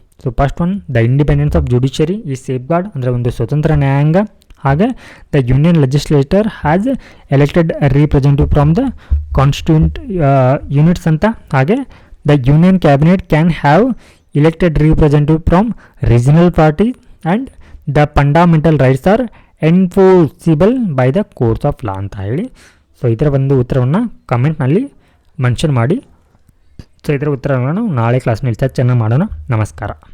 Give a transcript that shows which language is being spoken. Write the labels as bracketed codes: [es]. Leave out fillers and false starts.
[en] so first one, the independence of judiciary ಈ safeguard, [kn] ಅಂದರೆ ಒಂದು ಸ್ವತಂತ್ರ ನ್ಯಾಯಾಂಗ. [en] ಹಾಗೆ the union legislator has elected representative from the constituent units ಅಂತ. ಹಾಗೆ the union cabinet can have elected representative from regional party and the fundamental rights are enforceable by the courts of law [kn] ಅಂತ ಹೇಳಿ. So ಇದರ ಒಂದು ಉತ್ತರವನ್ನು ಕಮೆಂಟ್ನಲ್ಲಿ mention ಮಾಡಿ. So ಇದರ ಉತ್ತರವನ್ನು ನಾಳೆ ಕ್ಲಾಸ್ನಲ್ಲಿ ಚರ್ಚೆಯನ್ನು ಮಾಡೋಣ. ನಮಸ್ಕಾರ.